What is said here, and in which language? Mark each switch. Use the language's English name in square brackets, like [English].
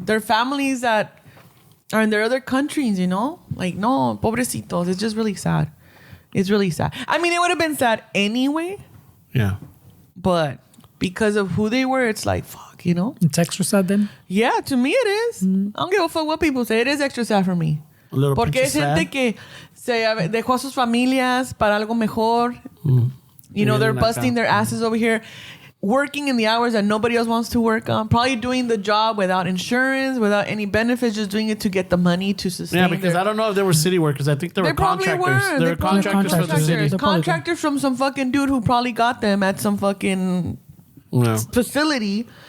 [English] Their families that are in their other countries, you know, like [Spanish] no, pobrecitos. [English] It's just really sad. It's really sad. I mean, it would have been sad anyway. Yeah, but because of who they were, it's like fuck, you know. It's extra sad then. Yeah, to me it is. I don't give a fuck what people say. It is extra sad for me. A little [Spanish] porque es gente que se dejó a sus familias para algo mejor. [English] You know, they're busting their asses over here, working in the hours that nobody else wants to work on. Probably doing the job without insurance, without any benefits, just doing it to get the money to sustain. Yeah, because I don't know if they were city workers. I think they were contractors. They were contractors for the city. Contractors from some fucking dude who probably got them at some fucking facility.